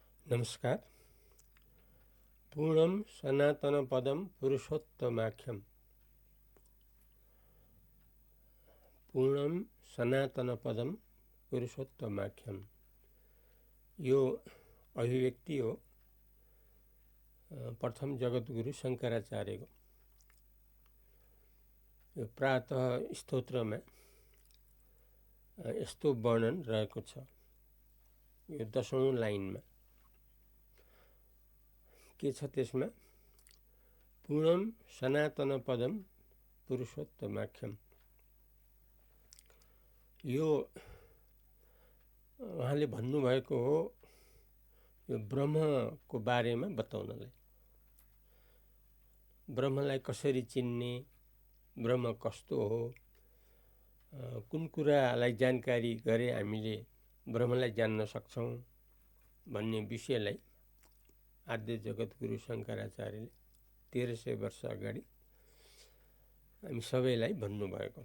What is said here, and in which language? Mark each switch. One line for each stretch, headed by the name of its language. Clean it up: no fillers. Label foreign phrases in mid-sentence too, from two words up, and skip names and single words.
Nepali: नमस्कार।
Sanskrit: पूर्णम सनातन पदम पुरुषोत्तमाख्यम। पूर्णम सनातन पदम पुरुषोत्तमाख्यम।
Nepali: यो अभिव्यक्ति हो प्रथम जगद्गुरु शङ्कराचार्यको। यो प्रातः स्तोत्रमा यस्तो वर्णन रहेको छ। यो 10औं लाइनमा के छ त्यसमा?
Sanskrit: पूर्णम सनातन पदम पुरुषोत्तमाख्यम।
Nepali: यो उहाँले भन्नुभएको हो यो ब्रह्मको बारेमा बताउनलाई। ब्रह्मलाई कसरी चिन्ने, ब्रह्म कस्तो हो, कुन कुरालाई जानकारी गरे हामीले ब्रह्मलाई जान्न सक्छौँ भन्ने विषयलाई आद्य जगद्गुरु शङ्कराचार्यले 1300 वर्ष अगाडि हामी सबैलाई भन्नुभएको।